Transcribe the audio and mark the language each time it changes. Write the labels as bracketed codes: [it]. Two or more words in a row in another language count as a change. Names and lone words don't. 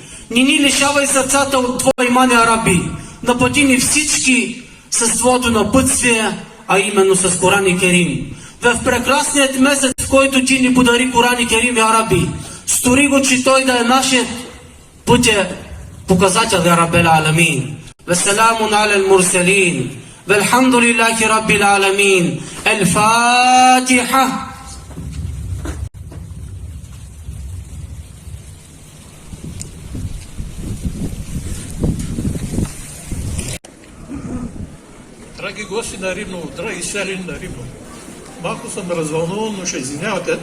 [bg] Не ни лишавай сърцата от Твоя имане, Раби. Напъти ни всички с Твоето напътствие, а именно с Коран и Керим. В прекрасният месец, в който Ти ни подари Коран и Керим, я Раби, стори го, че той да е нашият пътя показател, [ar] يا رب العالمين. والسلام على المرسلين. والحمد لله رب العالمين. Ал-Фатиха. [bg] Драги гости на Ривно, драги селяни на Ривно, малко съм развълнуван, но ще извинявате.